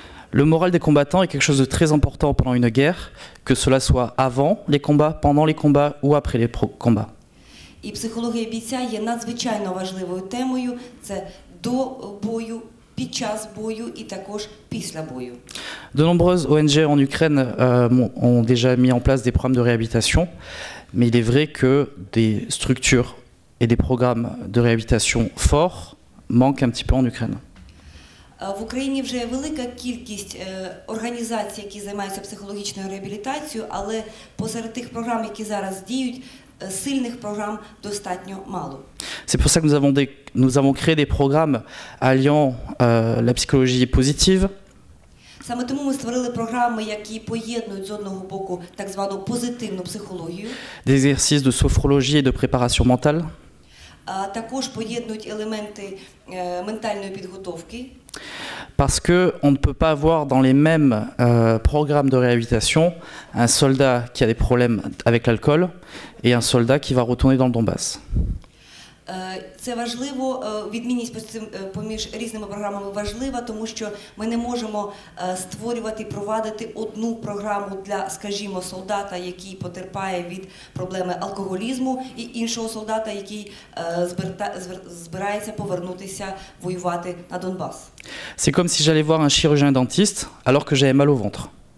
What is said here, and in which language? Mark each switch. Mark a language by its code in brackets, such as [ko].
[fr] Le moral des combattants est quelque chose de très important pendant une guerre, que cela soit avant les combats, pendant les combats ou après les combats. [uk] І психологія бійця є надзвичайно важливою темою. Це до бою, під час бою і також після бою. [fr] De nombreuses ONG en Ukraine ont déjà mis en place des programmes de réhabilitation, mais il est vrai que des structures et des programmes de réhabilitation forts manquent un petit peu en Ukraine. [uk] В Україні вже є велика кількість організацій, які займаються психологічною реабілітацією, але посеред тих програм, які зараз діють, сильних програм достатньо мало. [fr] C'est pour ça que nous avons créé des programmes alliant la psychologie positive. [uk] Саме тому ми створили програми, які поєднують з одного боку так звану позитивну психологію. [fr] Des exercices de sophrologie et de préparation mentale. [uk] Також поєднують елементи ментальної підготовки. [fr] Parce qu'on ne peut pas avoir dans les mêmes programmes de réhabilitation un soldat qui a des problèmes avec l'alcool et un soldat qui va retourner dans le Donbass. [uk] Це важливо, відмінність поміж різними програмами важлива, тому що ми не можемо створювати і провадити одну програму для, скажімо, солдата, який потерпає від проблеми алкоголізму, і іншого солдата, який збирається повернутися воювати на Донбас. [fr] C'est comme si j'allais voir un chirurgien dentiste alors que j'avais mal au ventre.